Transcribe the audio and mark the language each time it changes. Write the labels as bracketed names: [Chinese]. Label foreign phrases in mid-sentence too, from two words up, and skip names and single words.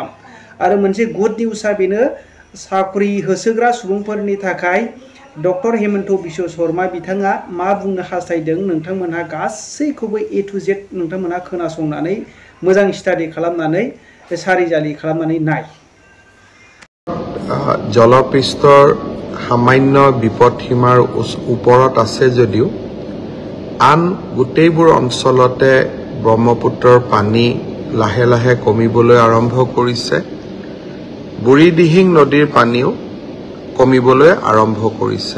[Bodo] आरो मोनसे [English] good news [Bodo] बेनो साख्रि होसोग्रा सुबुंफोरनि थाखाय डक्टर हेमन्त बिश्व शर्मा बिथाङा मा बुंनो हास्थायदों नोंथांमोनहा गासैखौबो [English] A to Z [Bodo] नोंथांमोनहा खोनासंनानै मोजां स्टाडि खालामनानै सारिजालि खालामनानै नाय। [Assamese] জলপৃষ্ঠৰ সামান্য বিপদ সীমাৰ ওপৰত আছে যদিও আন গোটেইবোৰ অঞ্চলতে ব্ৰহ্মপুত্ৰৰ পানী লাহে লাহে কমিবলৈ আৰম্ভ কৰিছে। বুঢ়ীদিহিং নদীৰ পানীও কমিবলৈ আৰম্ভ কৰিছে।